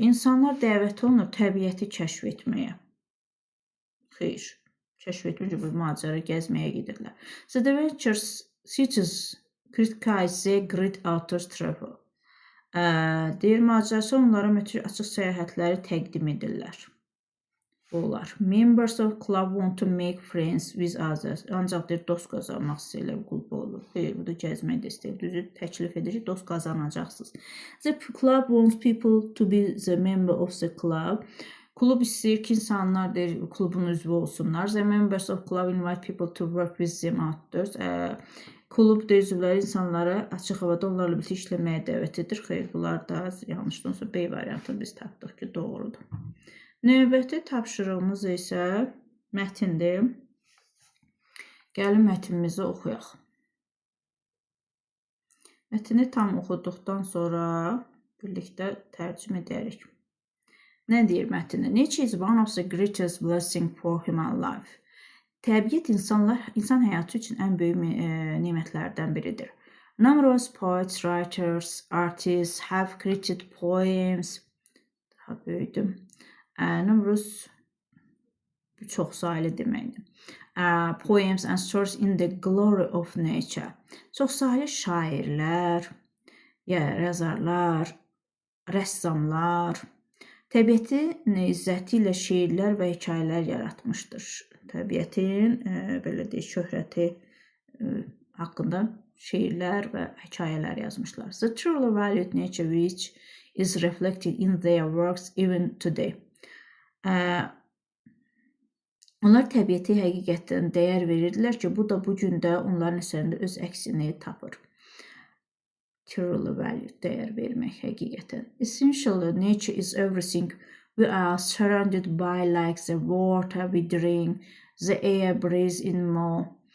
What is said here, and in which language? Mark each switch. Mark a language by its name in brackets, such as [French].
[Azerbaijani] İnsanlar dəvət olunur təbiəti kəşf etməyə. Xeyr, kəşf etməyəcək, bu macəra gəzməyə gedirlər. [English] The adventure cities criticize the great outdoors travel. [Azerbaijani] Deyir, macərası onlara müthiş açıq səyahətləri təqdim edirlər. Olar. [English] Members of club want to make friends with others. [Azerbaijani] Ancaq deyir, dost qazanmaq istəyirlər, qulpa olur. Xeyr, bu da gəzmək də istəyir. Düzü təklif edir ki, dost qazanacaqsınız. [English] The club wants people to be the member of the club. [Azerbaijani] Klub istəyir ki, insanlar deyir, klubun üzvü olsunlar. [English] The members of club invite people to work with them outdoors. [Azerbaijani] Klub deyir, üzvləri insanları açıq havada onlarla birlikdə işləməyə dəvət edir. Xeyr, bunlar da yanlışdan sonra B variantını biz tapdıq ki, doğrudur. Növbəti tapşırığımız isə mətindir. Gəlin mətnimizi oxuyaq. Mətni tam oxuduqdan sonra birlikdə tərcümə edərik. Nə deyir mətndə? [English] Nature is one of the greatest blessings for human life. [Azerbaijani] Təbiət insan həyatı üçün ən böyük nemətlərdən biridir. [English] Numerous poets, writers, artists have created poems. [Azerbaijani] Daha böyüdüm. Numerous çox sayılı deməkdir. [English] Poems and stories in the glory of nature. [Azerbaijani] Çox sayılı şairlər, yazarlar, rəssamlar təbiətin izzəti ilə şeirlər və hekayələr yaratmışdır. təbiətin belə deyək şöhrəti haqqında şeirlər və hekayələr yazmışlar. [English] The truly valued nature which is reflected in their works even today. [Azerbaijani] Onlar təbiəti həqiqətən dəyər verirdilər ki, bu da bu gün də onların əsərində öz əksini tapır. [English] Truly valued, [Azerbaijani] dəyər vermək həqiqətən. [English] Essentially, nature is everything we are surrounded by, like the water we drink, the air breathe in more.